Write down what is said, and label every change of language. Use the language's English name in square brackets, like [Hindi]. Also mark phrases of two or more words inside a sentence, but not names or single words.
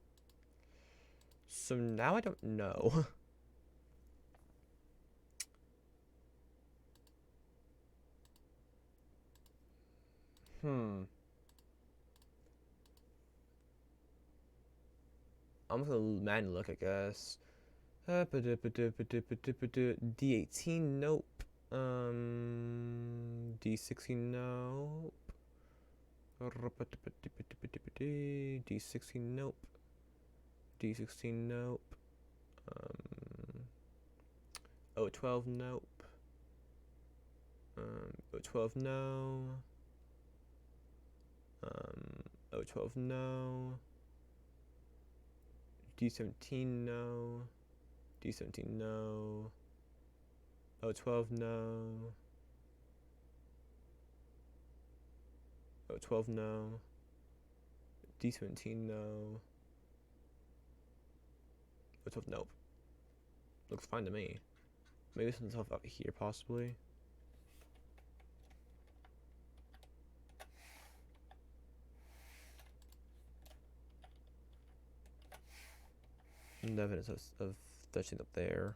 [English] So now I don't know. Hmm. I'm gonna manually look, I guess. D18, nope. D16, nope. D16, nope. D16, nope. O12, nope. O12, no. O12, no. D17, no. D17, no. O12, no. O12, no. D17, no. O12, nope. Looks fine to me. Maybe some stuff up here, possibly. No evidence of such things up there.